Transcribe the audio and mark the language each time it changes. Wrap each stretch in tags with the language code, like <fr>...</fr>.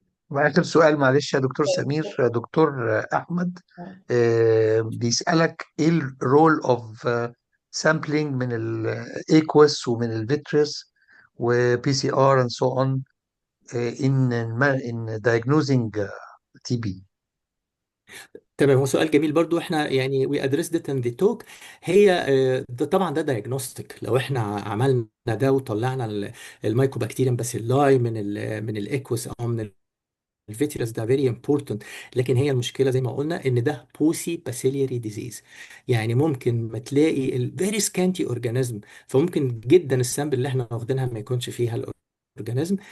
<ar>وآخر سؤال معلش يا دكتور سمير، دكتور أحمد بيسألك إيه الرول أوف سامبلينج من الإيكوس ومن الفيتريس وبي سي آر</ar> <en>and so on in diagnosing TB.</en> <ar>تمام، هو سؤال جميل برضو. احنا يعني</ar> <en>we addressed it in the talk.</en> <ar>هي ده طبعا ده diagnostic. لو احنا عملنا ده وطلعنا الميكوبكتيريم باسيلاي من الايكوس او من الفيتريس، ده فيري امبورتنت. لكن هي المشكله زي ما قلنا ان ده بوسي باسيلياري ديزيز، يعني ممكن ما تلاقي الفيري سكانتي اورجانيزم، فممكن جدا السامبل اللي احنا واخدينها ما يكونش فيها الاورجانيزم.</ar>